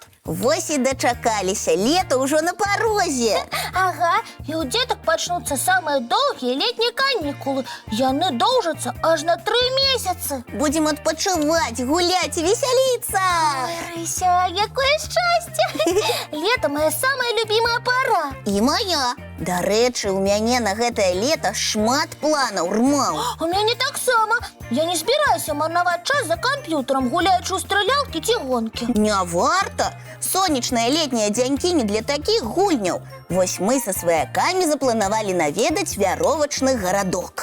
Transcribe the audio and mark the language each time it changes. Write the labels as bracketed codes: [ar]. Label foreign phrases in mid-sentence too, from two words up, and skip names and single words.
[be] Вось і дачакаліся, лето ўжо на парозе. Ага, і ў дзетак пачнуцца самыя доўгія летнія канікулы. Яны доўжацца аж на 3 месяцы. Будем адпачываць, гуляць і весяліцца. Ой, Рыся, якое шчасце! [ru] Лето моя самая любимая пора. [uk] І моя. [be] Дарэчы, у мяне на гэтае лето шмат планаў, Рмаў. У мяне таксама. Я не збіраюся марнаваць час за камп'ютарам, гуляючы ў стрэлялкі ці гонкі. Не варта. Сонечныя летнія дзянькі не для такіх гульняў. Вось мы са сваякамі запланавалі наведаць вяровачны гарадок.